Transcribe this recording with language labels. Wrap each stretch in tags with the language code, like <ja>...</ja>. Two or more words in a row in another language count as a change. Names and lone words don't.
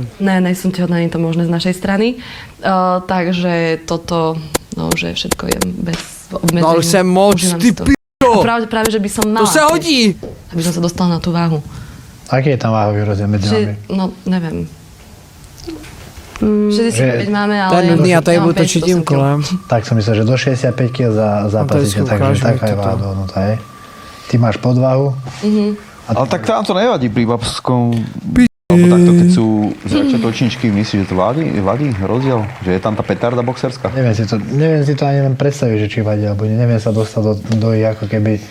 <sk>Ne, nejsem tehotná, nie je to možné z našej strany. Takže toto, no, že všetko je bez obmedzení.</sk> <cs>No ale jsem moc,</cs> <sk>Užívam</sk> <cs>ty</cs> <sk>si to.</sk> <cs>p***o.</cs> <sk>A práve, že by som mala.</sk> <cs>To se</cs> <sk>tiež,</sk> <cs>hodí.</cs> <sk>Aby som sa dostala na tú váhu. Aký je tam váhový rozdiel medzi Že, vami? no, neviem. 65 Že- máme, ale...</sk> <cs>To je nudný, já tady</cs> <sk>ja mám</sk> <cs>budu točit</cs> <sk>5-8</sk> <cs>tím</cs> <sk>kil.</sk> <cs>kolem.</cs> <sk>Tak som myslel, že do 65 kg zápasíte, skúšaš takže mi taká je toto. váha dohodnutá, hej? Ty máš podvahu, Ale tak tam to nevadí pri babskom... Alebo takto, keď sú začiatočničky, myslíš, že to vadí rozdiel? Že je tam tá petarda boxerská? neviem si to ani len predstaviť, že či vadí, alebo neviem sa dostať do ich ako keby...</sk>